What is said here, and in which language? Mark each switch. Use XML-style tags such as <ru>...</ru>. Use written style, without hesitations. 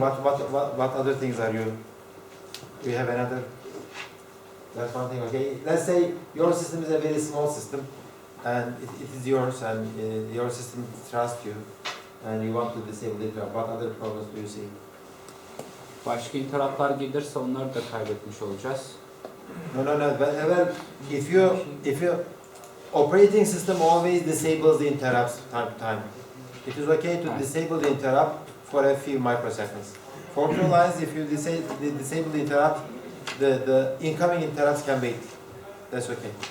<en>What other things are you? Do you have another? That's one thing. Okay. Let's say your system is a very small system, and it is yours, and your system trusts you, and you want to disable it. What other problems do you see?</en> <tr>Başka interruptlar gelirse onları da kaybetmiş olacağız.</tr> <en>No. Well, if you operating system always disables the interrupts time to time. It is okay to disable the interrupt for a few microseconds. For two lines, if you disable the interrupt, the incoming interrupts can wait. That's okay.</en>